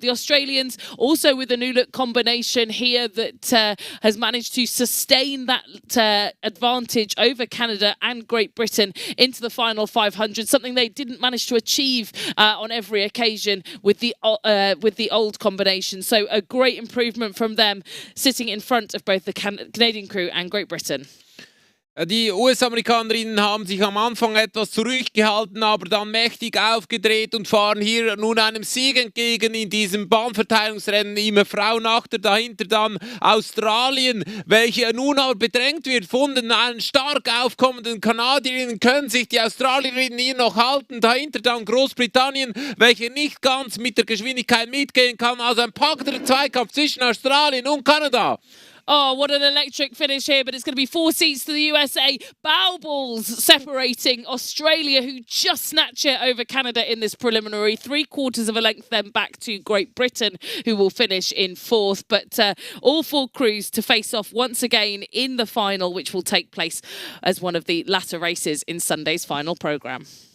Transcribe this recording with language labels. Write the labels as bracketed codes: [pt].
[en] The Australians also with a new look combination here that has managed to sustain that advantage over Canada and Great Britain into the final 500, something they didn't manage to achieve on every occasion with the old combination. So a great improvement from them, sitting in front of both the Canadian crew and Great Britain. [de] Die US-Amerikanerinnen haben sich am Anfang etwas zurückgehalten, aber dann mächtig aufgedreht und fahren hier nun einem Sieg entgegen in diesem Bahnverteilungsrennen. Immer Frau Nachter, dahinter dann Australien, welche nun aber bedrängt wird von den stark aufkommenden Kanadierinnen. Können sich die Australierinnen hier noch halten? Dahinter dann Großbritannien, welche nicht ganz mit der Geschwindigkeit mitgehen kann. Also ein packender Zweikampf zwischen Australien und Kanada. [en] Oh, what an electric finish here, but it's going to be 4 seats to the USA. Bow balls separating Australia, who just snatch it over Canada in this preliminary. 3/4 of a length then back to Great Britain, who will finish in fourth. But all four crews to face off once again in the final, which will take place as one of the latter races in Sunday's final programme.